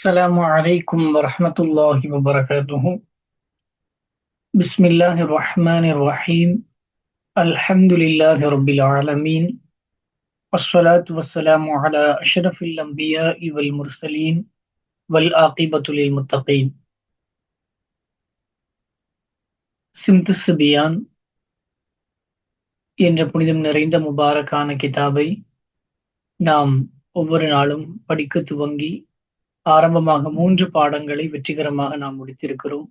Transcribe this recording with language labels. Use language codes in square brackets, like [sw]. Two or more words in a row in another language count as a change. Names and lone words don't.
[ar] السلام عليكم ورحمة الله وبركاته. بسم الله الرحمن الرحيم. الحمد لله رب العالمين، والصلاة والسلام على أشرف الأنبياء والمرسلين والعاقبة للمتقين. [ta] சிம்து சிபியான் என்ற புனிதம் நிறைந்த முபாரக்கான கிதாபை நாம் ஒவ்வொரு நாளும் படிக்க துவங்கி ஆரம்பமாக 3 பாடங்களை வெற்றிகரமாக நாம் முடித்திருக்கிறோம்.